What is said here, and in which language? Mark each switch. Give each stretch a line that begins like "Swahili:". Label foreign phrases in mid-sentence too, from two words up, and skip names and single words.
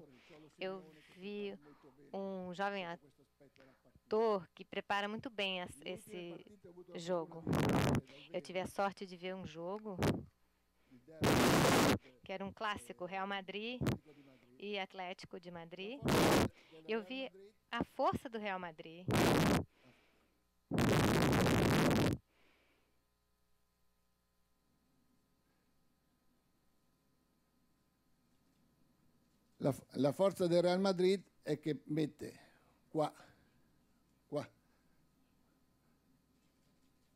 Portuguese: Eu vi um jovem ator que prepara muito bem esse jogo. Eu tive a sorte de ver um jogo que era um clássico, Real Madrid e Atlético de Madrid. Eu vi a força do Real Madrid.
Italian: La forza del Real Madrid è che mette qua,